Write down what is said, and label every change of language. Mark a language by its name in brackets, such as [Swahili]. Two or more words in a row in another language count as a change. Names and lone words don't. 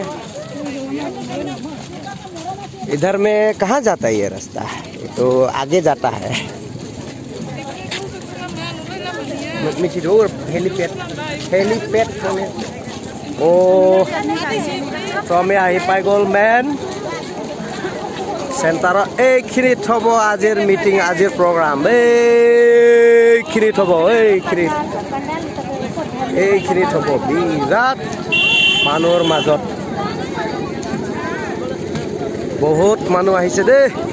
[Hindi] इधर में कहाँ जाता है ये रास्ता? ये तो आगे जाता है। हेलीपैड ओ तो [Assamese] আমি আহি পাই গ'ল মেন চেণ্টাৰত। এইখিনিত হ'ব আজিৰ মিটিং, আজিৰ প্ৰগ্ৰাম। এইখিনিত হ'ব, এইখিনিত হ'ব বিৰাট মানুহৰ মাজত। বহুত মানুহ আহিছে দেই।